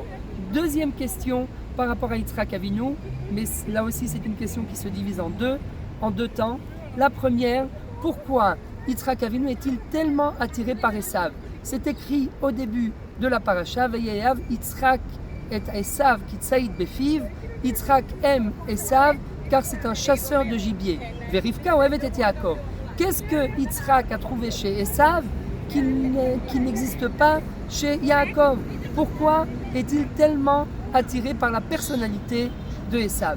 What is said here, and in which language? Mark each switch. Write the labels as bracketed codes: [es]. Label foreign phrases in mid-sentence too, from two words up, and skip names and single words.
[fr] Deuxième question par rapport à Yitzhak Avinu, mais là aussi c'est une question qui se divise en deux temps. La première, pourquoi Yitzhak Avinu est-il tellement attiré par Esav ? C'est écrit au début de la paracha, [he] ויאהב יצחק את עשו כי ציד בפיו. [fr] Yitzhak aime Esav car c'est un chasseur de gibier. [he] ורבקה אהבת את יעקב. [fr] Qu'est-ce que Yitzhak a trouvé chez Esav qui n'existe pas chez Yaakov ? Pourquoi est-il tellement attiré par la personnalité de Esav ?